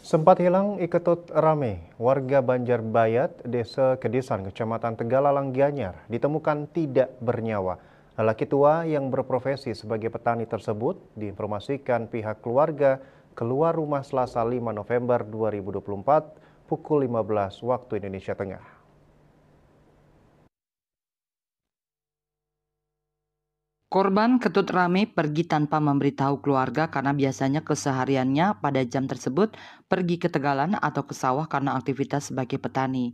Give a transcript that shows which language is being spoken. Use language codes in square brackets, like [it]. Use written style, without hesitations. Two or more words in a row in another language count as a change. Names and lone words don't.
[id] Sempat hilang Iketut Rame, warga Banjarbayat, Desa Kedesan, Kecamatan Tegalalang Gianyar, ditemukan tidak bernyawa. Lelaki tua yang berprofesi sebagai petani tersebut diinformasikan pihak keluarga keluar rumah Selasa 5 November 2024 pukul 15 waktu Indonesia Tengah. Korban Ketut Rame pergi tanpa memberitahu keluarga karena biasanya kesehariannya pada jam tersebut pergi ke Tegalan atau ke sawah karena aktivitas sebagai petani.